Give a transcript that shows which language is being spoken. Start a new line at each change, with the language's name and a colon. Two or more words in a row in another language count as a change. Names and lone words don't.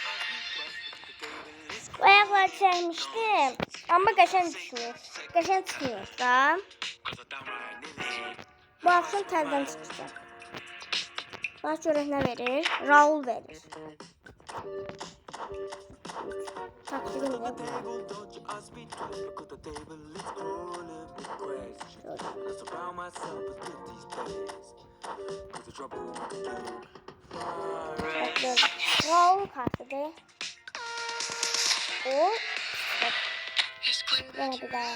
Azerbaijani: Ayaqlar çəkmişdim. Amma qəşəng düşmür. Qəşəng çıxmıyor da. Bu axşam tərdən çıxacaq. Bax görək nə verir? Raul verir.
Turkish: Taktiğim ne bu?
Azerbaijani: Raul kartıdır.
Turkish: O. Yine bir daha.